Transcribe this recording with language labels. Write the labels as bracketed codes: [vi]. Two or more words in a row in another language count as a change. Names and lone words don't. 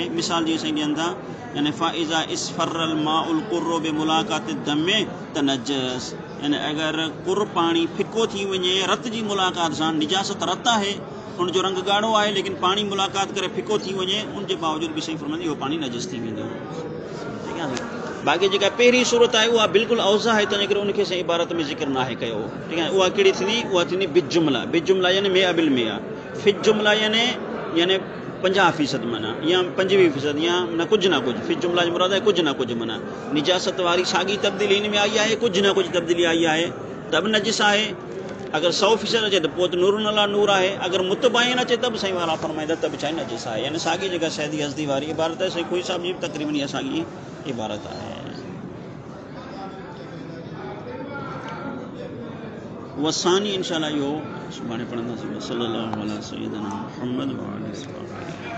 [sd] मिसाल जीअं साईं ॾियनि था, यानी फ़ाइज़ा इसफ़रल माउल कुर्रो बि मुलाक़ात दम तनजस, यानी अगरि कुर पाणी फिको थी वञे रत जी मुलाक़ात सां, निजासत रत आहे उनजो रंग ॻाढ़ो आहे लेकिन पाणी मुलाक़ात करे फिको थी वञे, उनजे बावजूद बि साईं फरमाईंदी उहो पाणी नजिस थी वेंदो। ठीकु आहे। बाक़ी जेका पहिरीं सूरत आहे उहा बिल्कुलु अवज़ा आहे, तंहिंजे करे उनखे साईं इबारत में ज़िक्र न आहे कयो। ठीकु आहे। उहा कहिड़ी थींदी, उहा थींदी बिजुमला। बिजुमला यानी [ar] مية بالمية, في الجملة [sd] यानी 50% माना या 25% या न कुझु न कुझु। [ar] في الجملة [sd] जो मुराद आहे कुझु न कुझु, माना निजासत वारी साॻी तब्दीली हिन में आई आहे, कुझु न कुझु तब्दीली आई आहे त बि नजिस आहे। अगर 100% अचे त पोइ त [ar] نور على نور [sd] आहे, अगर मुतबाइन अचे त बि साईं वारा फरमाईंदा त बि छा नजिस आहे। यानी साॻी जेका शहदी हज़दी वारी इबारत आहे, साईं कोई साहब जी तक़रीबन इहा साॻी इबारत आहे। वसानी इंशाअल्लाह इहो सुभाणे पढ़ंदासीं। [ar] صلى الله عليه سيدنا محمد و آله